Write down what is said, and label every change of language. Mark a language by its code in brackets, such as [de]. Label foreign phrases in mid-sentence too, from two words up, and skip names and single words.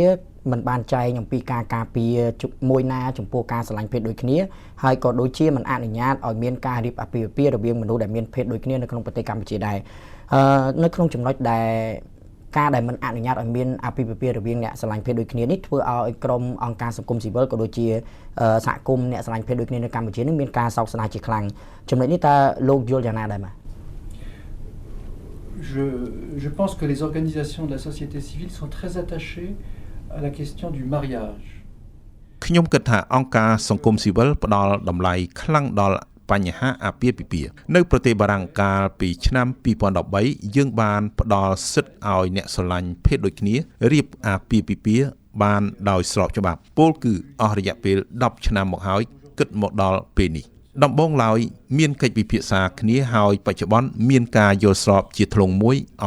[km] មិនបានចែងអំពីការការពារមួយណាចំពោះការស្រឡាញ់ភេទដូចគ្នាហើយក៏ដូចជាមិនអនុញ្ញាតឲ្យមានការរៀបអាពាហ៍ពិពាហ៍រវាងមនុស្សដែលមានភេទដូចគ្នានៅក្នុងប្រទេសកម្ពុជាដែរនៅក្នុងចំណុចដែលការដែលមិនអនុញ្ញាតឲ្យមានអាពាហ៍ពិពាហ៍រវាងអ្នកស្រឡាញ់ភេទដូចគ្នានេះធ្វើឲ្យក្រុមអង្គការសង្គមស៊ីវិលក៏ដូចជាសហគមន៍អ្នកស្រឡាញ់ភេទដូចគ្នានៅកម្ពុជានឹងមានការសោកស្ដាយជាខ្លាំងចំណុចនេះតើលោកយល់យ៉ាងណាដែរបាទ [fr] Je pense que les organisations de la société civile sont très attachées à la question du mariage. [km] ខ្ញុំគិតថាអង្គការសង្គមស៊ីវិលផ្ដល់តម្លៃខ្លាំងដល់បញ្ហាអាពាហ៍ពិពាហ៍នៅប្រទេសបារាំងកាលពីឆ្នាំ2013យើងបានផ្ដល់សិទ្ធិឲ្យអ្នកស្រឡាញ់ភេទដូចគ្នារៀបអាពាហ៍ពិពាហ៍បានដោយស្របច្បាប់ពលគឺអស់រយៈពេល10ឆ្នាំមកហើយគិតមកដល់ពេលនេះដំបូងឡើយមានកិច្ចពិភាក្សាគ្នាហើយបច្ចុប្បន្នមានការយល់ស្របជាធ្លុងមួយអំ